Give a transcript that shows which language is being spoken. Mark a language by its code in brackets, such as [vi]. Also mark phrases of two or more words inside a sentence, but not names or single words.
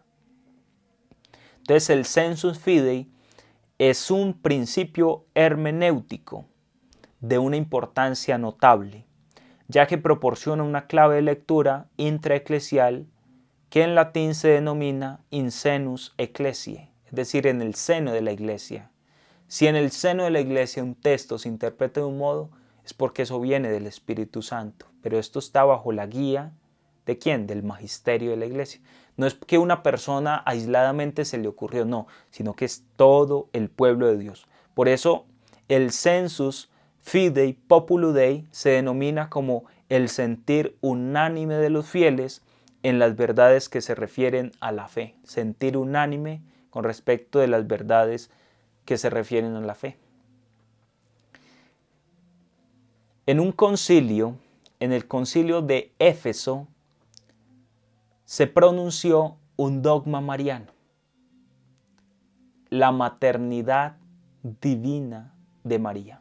[es] Entonces el [la] sensus fidei [es] es un principio hermenéutico de una importancia notable, ya que proporciona una clave de lectura intraeclesial que en latín se denomina [la] in senus ecclesiae, [es] es decir, en el seno de la iglesia. Si en el seno de la iglesia un texto se interpreta de un modo, es porque eso viene del Espíritu Santo, pero esto está bajo la guía ¿de quién? Del magisterio de la iglesia. No es que una persona aisladamente se le ocurrió, no, sino que es todo el pueblo de Dios. Por eso el [la] sensus fidei populus Dei [es] se denomina como el sentir unánime de los fieles en las verdades que se refieren a la fe. Sentir unánime con respecto de las verdades que se refieren a la fe. En un concilio, en el concilio de Éfeso, se pronunció un dogma mariano, la maternidad divina de María.